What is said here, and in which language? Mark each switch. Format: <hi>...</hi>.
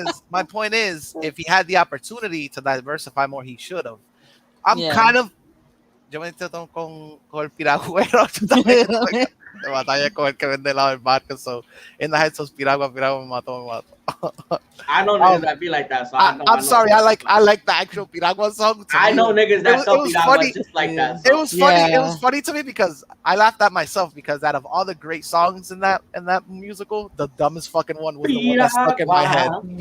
<en>My point is, if he had the opportunity to diversify more, he should have. I'm kind of.</en> <es>Yo me entiendo con el piragüero. De batalla con el que vende helado en barco.</es> <en>So, in the heights of piragua</en> <es>me mató.</es> <en>I know niggas that be like that. So I'm sorry. I like the actual piragua song. I know niggas that sell piragua just like that. So. It was funny. Yeah. It was funny to me because I laughed at myself because out of all the great songs in that musical, the dumbest fucking one was the one that stuck in my head.</en>